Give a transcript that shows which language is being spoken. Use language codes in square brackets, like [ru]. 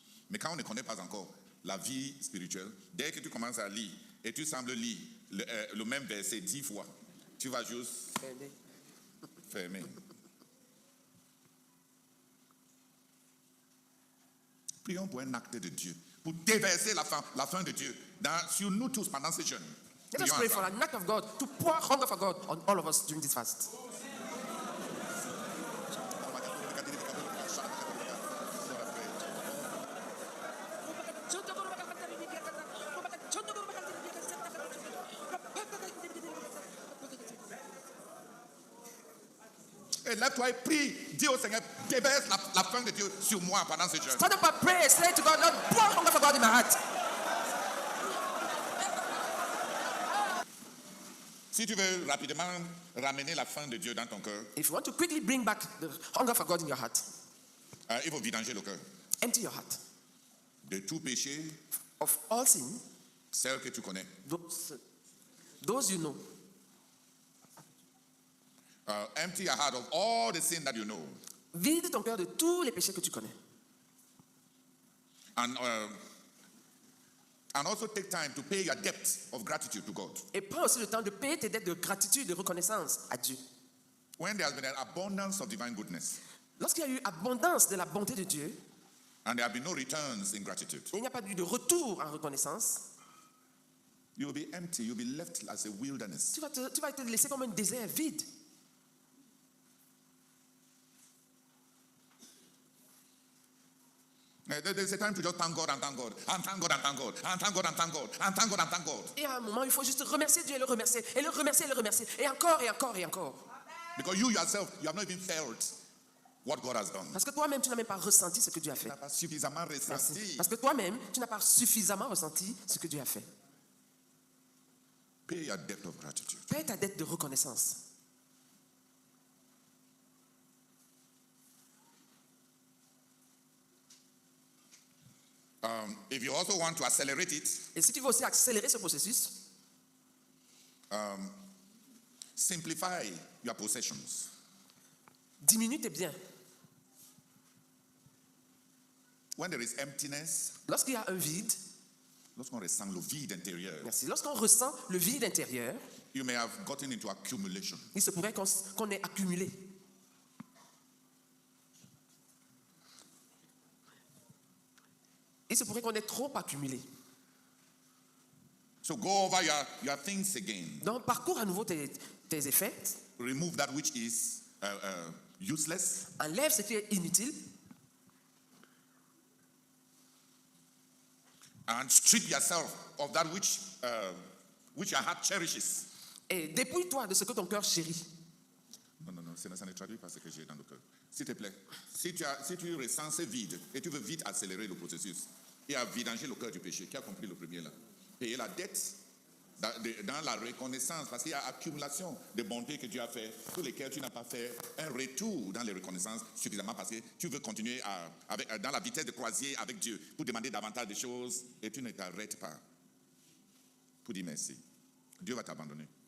[fr] Mais quand on ne connaît pas encore la vie spirituelle, dès que tu commences à lire et tu sembles lire le même verset 10 fois, tu vas juste fermer. Prions pour un acte de Dieu, pour déverser la fin de Dieu sur nous tous pendant ces jeûnes. [en] Let us pray for an act of God to pour hunger for God on all of us during this fast. [fr] Et lève-toi et prie. Dis au Seigneur, déverse la faim de Dieu sur moi pendant ce jeûne. [en] Stand up and pray. Say to God, Lord, pour hunger for God in my heart. [fr] Si tu veux rapidement ramener la faim de Dieu dans ton cœur, [en] If you want to quickly bring back the hunger for God in your heart, [fr] il faut vidanger le cœur [en] empty your heart [fr] de tout péché, [en] of all sin, [fr] celle que tu connais. [en] those you know. Empty your heart of all the sin that you know. [fr] Vide ton cœur de tous les péchés que tu connais. [en] And also take time to pay your debt of gratitude to God. [fr] Et prends aussi le temps de payer tes dettes de gratitude, de reconnaissance à Dieu. [en] When there has been an abundance of divine goodness, [fr] Lorsqu'il y a eu abondance de la bonté de Dieu, [en] and there have been no returns in gratitude, [fr] il n'y a pas eu de retour en reconnaissance, [en] you will be empty, you'll be left as a wilderness. [fr] tu vas te laisser comme un désert vide. [en] There's a time to just thank God and thank God, and thank God and thank God, and thank God and thank God, and thank God and thank God. [fr] Et à un moment, il faut juste remercier Dieu et le remercier, et le remercier, et le remercier, et encore, et encore, et encore. [en] Because you yourself, you have not even felt what God has done. [fr] Parce que toi-même, tu n'as même pas ressenti ce que Dieu a Tu fait. n'as pas suffisamment Merci. ressenti. Parce que toi-même, tu n'as pas suffisamment ressenti ce que Dieu a fait. [en] Pay your debt of gratitude. [fr] Paye ta dette de reconnaissance. [en] If you also want to accelerate it, [fr] Et si tu veux aussi accélérer ce processus, [en] simplify your possessions. [fr] diminue tes biens. [en] When there is emptiness, [fr] Lorsqu'il y a un vide, lorsqu'on ressent le vide intérieur, merci, lorsqu'on ressent le vide intérieur, [en] you may have gotten into accumulation. [fr] il se pourrait qu'on ait accumulé. Il se pourrait qu'on ait trop accumulé. [en] So go over your things again. [fr] Donc, parcours à nouveau tes effets. [en] Remove that which is useless. [fr] Enlève ce qui est inutile. [en] And strip yourself of that which your heart cherishes. [fr] Et dépouille-toi de ce que ton cœur chérit. Non, ça ne traduit pas ce que j'ai dans le cœur. S'il te plaît, si tu ressens ce vide et tu veux vite accélérer le processus et à vidanger le cœur du péché, qui a compris le premier là? Payer la dette dans la reconnaissance, parce qu'il y a accumulation de bontés que Dieu a fait, pour lesquelles tu n'as pas fait un retour dans les reconnaissances suffisamment parce que tu veux continuer dans la vitesse de croisière avec Dieu pour demander davantage de choses et tu ne t'arrêtes pas pour dire merci. Dieu va t'abandonner.